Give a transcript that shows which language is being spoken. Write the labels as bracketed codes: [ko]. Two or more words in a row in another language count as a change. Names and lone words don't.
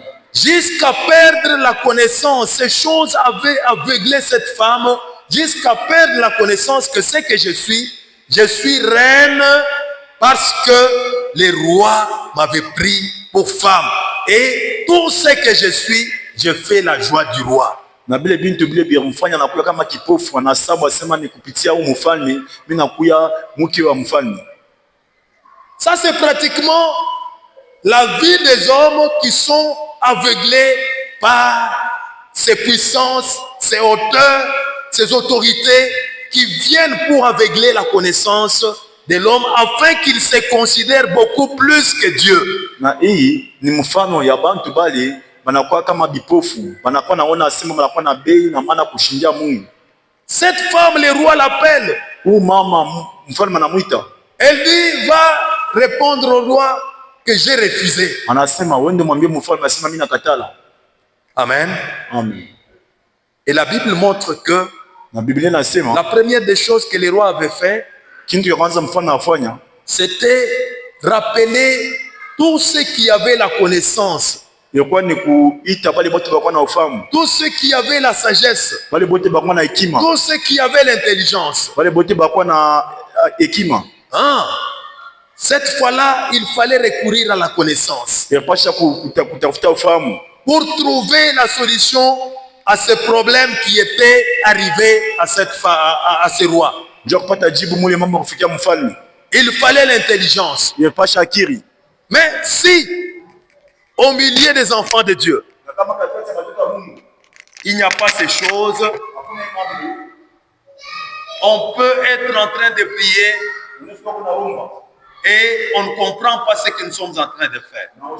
[fr] Jusqu'à perdre la connaissance, ces choses avaient aveuglé cette femme, jusqu'à perdre la connaissance que c'est que je suis reine parce que le roi m'avait pris pour femme. Et tout ce que je suis, je fais la joie du roi. [sw] Na bile bintu bile bia mfanya nakuya kama kipofu na sababu asema ni kupitia huyu mfalme mimi nakuya mke wa mfalme. [fr] Ça c'est pratiquement la vie des hommes qui sont aveuglés par ces puissances, ces hauteurs, ces autorités qui viennent pour aveugler la connaissance de l'homme afin qu'il se considère beaucoup plus que Dieu. [sw] Na hii ni mfano ya bantu bale banakuwa kama bipofu, banakuwa naona asema banakuwa na bei na maana kushindia Mungu. [fr] Cette femme, le roi l'appelle. [sw] Huyu mama mfalme anamuita. [fr] Elle dit, va répondre au roi que j'ai refusé. [sw] Anasema wende mwambie mfalme asema mimi nakatala. [fr] Amen. [sw] Amen. [fr] Et la Bible montre que [sw] Na Biblia inasema [fr] la première des choses que le roi avait fait, [sw] kitu ya kwanza mfalme afanya [fr] c'était rappeler tous ceux qui avaient la connaissance, [sw] ilikuwa ni kuita bale bote bakuwa na ufahamu, [fr] tous ceux qui avaient la sagesse, [sw] bale bote bakuwa na hekima, [fr] tous ceux qui avaient l'intelligence. [sw] bale bote bakuwa na hekima. [fr] Cette fois-là, il fallait recourir à la connaissance [sw] Yapasha kutafuta ufahamu [fr] pour trouver la solution à ce problème qui était arrivé à ce roi. [sw] ndio kupata jibu mule mambo kufikia mfalme. [fr] Il fallait l'intelligence. [sw] Yapasha akiri. [fr] Mais si, au milieu des enfants de Dieu, il n'y a pas ces choses, on peut être en train de prier et on ne comprend pas ce que nous sommes en train de faire.